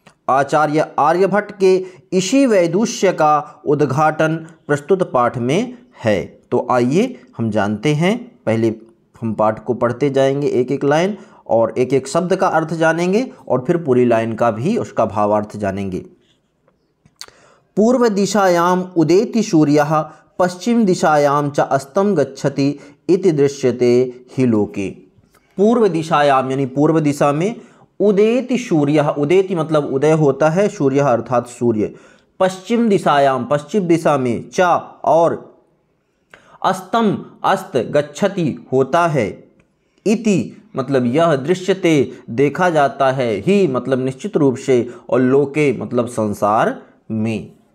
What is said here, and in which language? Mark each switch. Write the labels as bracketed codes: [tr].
[hi] आचार्य आर्यभट्ट के इसी वैदुष्य का उद्घाटन प्रस्तुत पाठ में है। तो आइए हम जानते हैं। पहले हम पाठ को पढ़ते जाएंगे, एक एक लाइन और एक एक शब्द का अर्थ जानेंगे और फिर पूरी लाइन का भी उसका भावार्थ जानेंगे। [sa] पूर्व दिशायाम उदेति सूर्यः पश्चिम दिशायाम च अस्तं गच्छति इति दृश्यते हि लोके। [hi] पूर्व दिशायाम यानी पूर्व दिशा में, [sa] उदेति सूर्यः, [hi] उदेति मतलब उदय होता है, सूर्यः अर्थात सूर्य। पश्चिम दिशायाम पश्चिम दिशा में, च और अस्तं अस्त, गच्छति होता है, इति मतलब यह, दृश्यते देखा जाता है, ही मतलब निश्चित रूप से, और लोके मतलब संसार में।